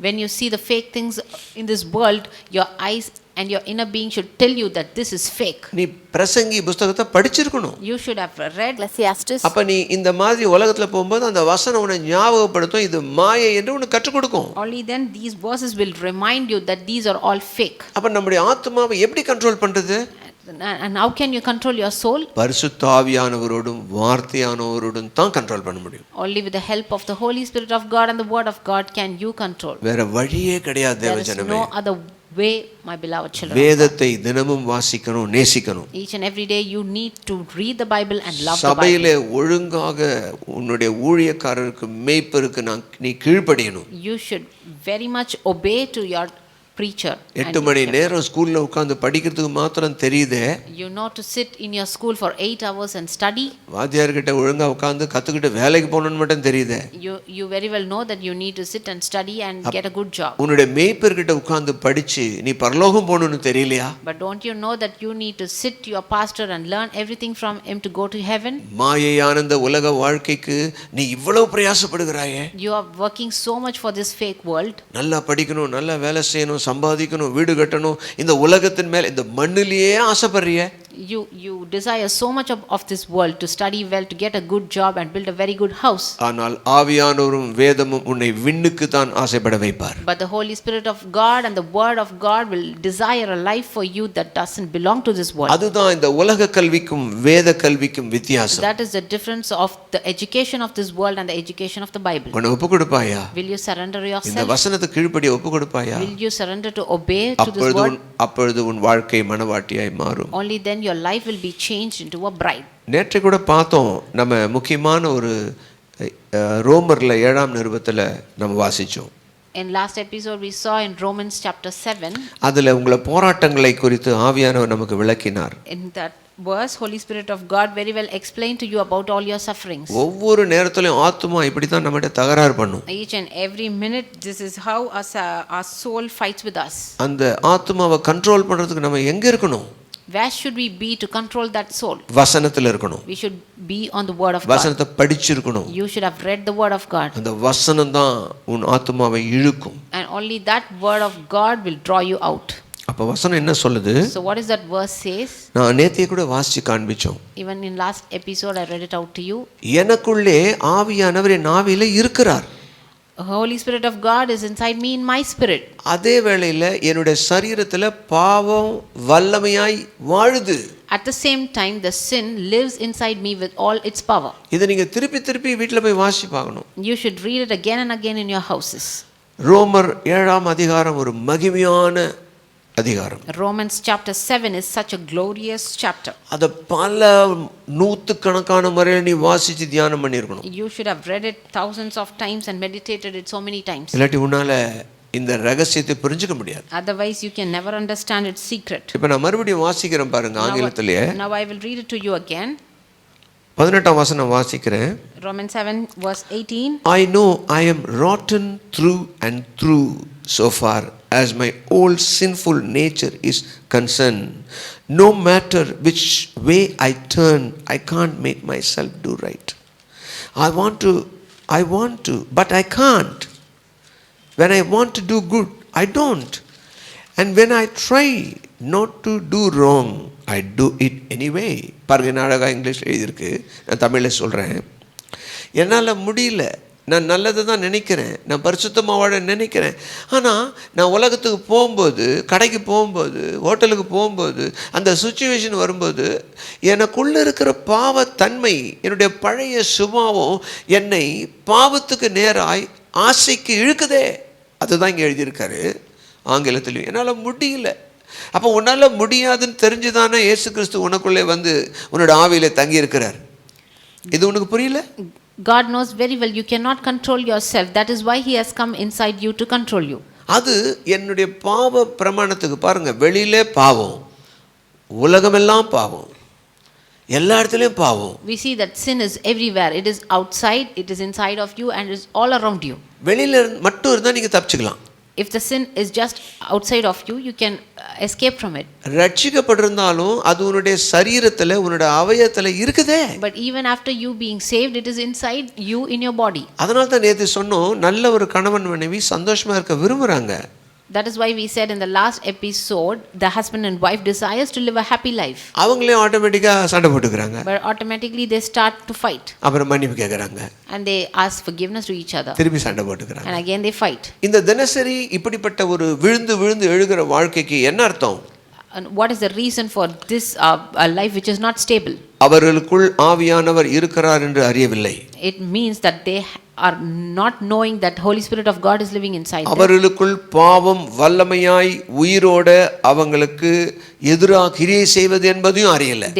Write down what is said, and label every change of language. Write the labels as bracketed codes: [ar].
[en] When you see the fake things in this world, your eyes and your inner being should tell you that this is fake. [ta] நீ பிரசங்கி புத்தகத்தை படிச்சிருக்கணும். [en] You should have read Ecclesiastes. [ta] அப்ப நீ இந்த மாதிரி உலகத்துல போகும்போது அந்த வசனம் உன்னை ஞாபகப்படுத்தும், இது மாயை என்று உனக்கு கற்றுக் கொடுக்கும். [en] Only then these verses will remind you that these are all fake. [ta] அப்ப நம்முடைய ஆத்துமாவை எப்படி கண்ட்ரோல் பண்றது? [en] And how can you control your soul? [ta] பரிசுத்த ஆவியானவரோடும் வார்த்தையானவரோடும் தான் கண்ட்ரோல் பண்ண முடியும். [en] Only with the help of the Holy Spirit of God and the word of God can you control. [ta] வேற வழியே கிடையாது [en] There [ta] தேவ [en] is [ta] ஜனமே. [en] no other way, my beloved children. [ta] வேதத்தை தினமும் வாசிக்கணும், நேசிக்கணும். [en] Each and every day you need to read the Bible and love the Bible. [ta] சபையிலே ஒழுங்காக உன்னுடைய ஊழியக்காரருக்கு மேய்ப்பருக்கு நீ கீழ்ப்படியணும். [en] You should very much obey to your preacher. [ta] 8 மணி நேரம் ஸ்கூல்ல உட்கார்ந்து படிக்கிறதுக்கு மாத்திரம் தெரியுதே. [en] You know to sit in your school for 8 hours and study. [ta] வாத்தியார்கிட்ட ஒழுங்கா உட்கார்ந்து கத்துக்கிட்டு வேலைக்கு போகணும்னு மட்டும் தெரியுதே. [en] You very well know that you need to sit and study and get a good job. [ta] உன்னுடைய மேய்ப்பர்கிட்ட உட்கார்ந்து படிச்சு நீ பரலோகம் போகணும்னு தெரியலையா? [en] But don't you know that you need to sit to your pastor and learn everything from him to go to heaven? [ta] மாயையான இந்த உலக வாழ்க்கைக்கு நீ இவ்வளவு பிரயாசப்படுகிறாயே. [en] You are working so much for this fake world. [ta] நல்லா படிக்கணும், நல்லா வேலை செய்யணும், சம்பாதிக்கணும், வீடு கட்டணும், இந்த உலகத்தின் மேல இந்த மண்ணிலேயே ஆசைப்படுறிய. [en] you desire so much of this world, to study well, to get a good job and build a very good house. [ta] ஆனால் ஆவியானவரும் வேதமும் உன்னை விண்ணுக்கு தான் ஆசைப்பட வைப்பார். [en] But the Holy Spirit of God and the word of God will desire a life for you that doesn't belong to this world. [ta] அதுதான் இந்த உலக கல்விக்கும் வேத கல்விக்கும் வித்தியாசம். [en] That is the difference of the education of this world and the education of the Bible. [ta] உன்னை ஒப்பு கொடுப்பாயா? [en] Will you surrender [ta] இந்த [en] yourself? [ta] வசனத்துக்கு கீழ்ப்படிய ஒப்பு கொடுப்பாயா? [en] Will you surrender to obey to this word? [ta] அப்பொழுது உன் வாழ்க்கை மணவாட்டியாய் மாறும். [en] Only then your life will be changed into a bride. [ta] நேற்று கூட பார்த்தோம், நம்ம முக்கியமான ஒரு ரோமர்ல 7ஆம் நிருபத்துல நம்ம வாசிச்சோம். [en] In last episode we saw in Romans chapter 7. [ta] அதுல உங்களை போராட்டங்களை குறித்து ஆவியானவர் நமக்கு விளக்கினார். [en] In that verse, Holy Spirit of God very well explained to you about all your sufferings. [ta] ஒவ்வொரு நேரத்திலும் ஆத்துமா இப்படி தான் நம்மகிட்ட தகராறு பண்ணும். [en] Each and every minute this is how our soul fights with us. [ta] அந்த ஆத்துமாவை கண்ட்ரோல் பண்றதுக்கு நம்ம எங்க இருக்கணும்? [en] Where should we be to control that soul? [ta] வசனத்துல இருக்கணும். [en] We should be on the word of God. [ta] வசனத்தை படிச்சிருக்கணும். [en] You should have read the word of God. [ta] அந்த வசனம் தான் உன் ஆத்துமாவை இழுக்கும். [en] And only that word of God will draw you out. [ta] அப்ப வசனம் என்ன சொல்லுது? [en] So what is that verse says? [ta] நான் நேத்தியே கூட வாசிச்சு காண்பிச்சோம். [en] Even in last episode I read it out to you. [ta] எனக்குள்ளே ஆவியானவர் என் ஆவியில இருக்கிறார். [en] Holy Spirit of God is inside me in my spirit. [ta] அதே வேளையில என்னுடைய சரீரத்துல பாவம் வல்லமையாய் வாழுது. [en] At the same time the sin lives inside me with all its power. [ta] இத நீங்க திருப்பி திருப்பி வீட்ல போய் வாசிச்சு பார்க்கணும். [en] You should read it again and again in your houses. [ta] ரோமர் 7ஆம் அதிகாரம் ஒரு மகிமையான அதிகாரம். [en] Romans chapter 7 is such a glorious chapter. [ta] அத பல நூற்றுக்கணக்கான முறையில் நீ வாசிச்சு தியானம் பண்ணியிருக்கணும். [en] You should have read it thousands of times and meditated it so many times. [ta] இல்லாட்டி உன்னால இந்த ரகசியத்தை புரிஞ்சுக்க முடியாது. [en] Otherwise you can never understand its secret. [ta] இப்ப நான் மறுபடியும் வாசிக்கிறேன் பாருங்க ஆங்கிலத்திலே. [en] Now I will read it to you again. [ta] 18ஆம் வசனம் வாசிக்கிறேன். [en] Romans 7 verse 18. I know I am rotten through and through so far as my old sinful nature is concerned. No matter which way I turn, I can't make myself do right. I want to, but I can't. When I want to do good, I don't. And when I try not to do wrong, I do it anyway. [ta] பாருங்க அழகா English எழுதியிருக்கு, நான் தமிழ்ல சொல்றேன். என்னால முடியல, நான் நல்லதை தான் நினைக்கிறேன், நான் பரிசுத்தமாக வாழ நினைக்கிறேன். ஆனால் நான் உலகத்துக்கு போகும்போது, கடைக்கு போகும்போது, ஹோட்டலுக்கு போகும்போது, அந்த சுச்சுவேஷன் வரும்போது எனக்குள்ளே இருக்கிற பாவத்தன்மை, என்னுடைய பழைய சுபாவம் என்னை பாவத்துக்கு நேராய் ஆசைக்கு இழுக்குதே. அதுதான் இங்கே எழுதியிருக்காரு ஆங்கிலத்திலையும். என்னால் முடியல. அப்போ உன்னால் முடியாதுன்னு தெரிஞ்சுதானே இயேசு கிறிஸ்து உனக்குள்ளே வந்து உன்னோட ஆவியில தங்கி இருக்கிறார். இது உனக்கு புரியல? [en] God knows very well you cannot control yourself. That is why he has come inside you to control you. [ta] அது என்னுடைய பாவ பிரமாணத்துக்கு பாருங்க, வெளியிலே பாவம், உலகமெல்லாம் பாவம், எல்லா இடத்துலயும் பாவம். [en] We see that sin is everywhere. It is outside, it is inside of you and it is all around you. [ta] வெளியில மட்டும் இருந்தா நீங்க தப்பிச்சுக்கலாம். [en] If the sin is just outside of you, you can escape from it. [ta] ரட்சிக்கப்பட்டிருந்தாலும் அது உன்னுடைய சரீரத்துல, உன்னுடைய அவயவத்துல இருக்குதே. [en] But even after you being saved, it is inside you in your body. [ta] அதனால தான் நேத்து சொன்னோம், நல்ல ஒரு கணவன் மனைவி சந்தோஷமா இருக்க விரும்புறாங்க. [en] That is why we said in the last episode, the husband and wife desires to live a happy life. [ta] அவங்களே ஆட்டோமேட்டிக்கா சண்டை போட்டுக்கறாங்க. [en] But automatically they start to fight. [ta] அப்புறம் மன்னிப்பு கேக்குறாங்க. [en] And they ask forgiveness to each other. [ta] திருப்பி சண்டை போட்டுக்கறாங்க. [en] And again they fight. [ta] இந்த தினசரி இப்படிப்பட்ட ஒரு விழுந்து விழுந்து எழுகிற வாழ்க்கைக்கு என்ன அர்த்தம்? [en] And what is the reason for this life which is not stable? [ta] அவர்களுக்குள் ஆவியானவர் இருக்கிறார் என்று அறியவில்லை. [en] It means that they are not knowing that Holy Spirit of God is living inside them. [ta] அவர்களுக்குள் பாவம் வல்லமையாய் உயிரோட அவங்களுக்கு எதிராக கிரியை செய்வது என்பதையும் அறியல.